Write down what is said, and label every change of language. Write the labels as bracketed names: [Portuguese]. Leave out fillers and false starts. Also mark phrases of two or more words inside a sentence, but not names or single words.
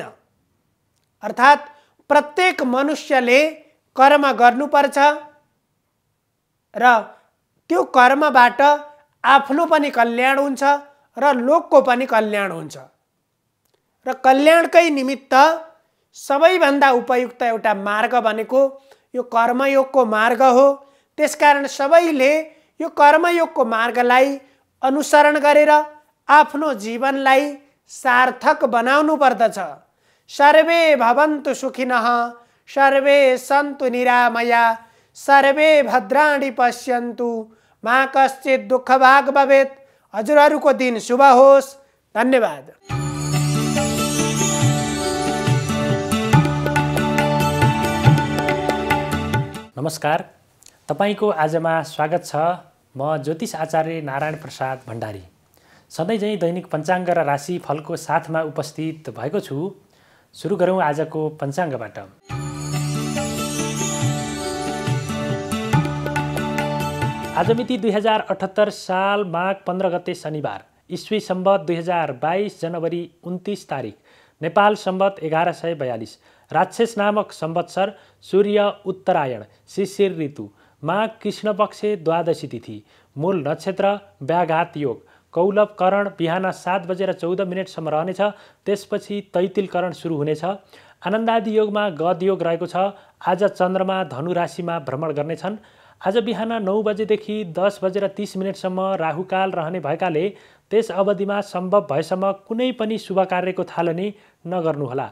[Nepali] अर्थात् प्रत्येक मनुष्यले कर्म गर्नुपर्छ र त्यो कर्मबाट आफ्नो पनि कल्याण हुन्छ र लोकको पनि कल्याण हुन्छ र कल्याणकै निमित्त सबैभन्दा उपयुक्त एउटा मार्ग भनेको यो कर्मयोगको मार्ग हो। त्यसकारण सबैले यो कर्मयोगको मार्गलाई अनुसरण गरेर आफ्नो जीवनलाई सार्थक बनाउनु पर्दछ। [Sanskrit] सर्वे भवन्तु सुखिनः, सर्वे सन्तु निरामया, सर्वे भद्राणि पश्यन्तु, मा कश्चित् दुःखभाग् भवेत्। [Nepali] हजुरहरूको दिन शुभ होस्। धन्यवाद। नमस्कार, तपाईको आजमा स्वागत छ। म ज्योतिष आचार्य नारायण प्रसाद भण्डारी सधैँ झैँ दैनिक पञ्चाङ्ग र राशि फलको साथमा उपस्थित भएको छु। सुरु गरौँ आजको पञ्चाङ्गबाट। आज मिति 2078 साल माघ 15 गते शनिबार, ईस्वी सम्वत 2022 जनवरी 29 तारिक, नेपाल सम्वत 1142, राक्षस नामक संवत्सर, सूर्य उत्तरायण, शिशिर ऋतु, माघ कृष्ण पक्ष द्वादशी तिथि, मूल नक्षत्र व्याघात योग, कौलव करण बिहान 7:14 रहनेछ। त्यसपछि तैतिल करण सुरु हुनेछ। आनन्दादि योगमा गद योग रहेको छ। आज चन्द्रमा धनु राशिमा भ्रमण गर्नेछन्। आज बिहान 9 बजेदेखि 10:30 राहुकाल रहने भएकाले त्यस अवधिमा सम्भव भएसम्म कुनै पनि शुभ कार्यको थालनी नगर्नुहोला।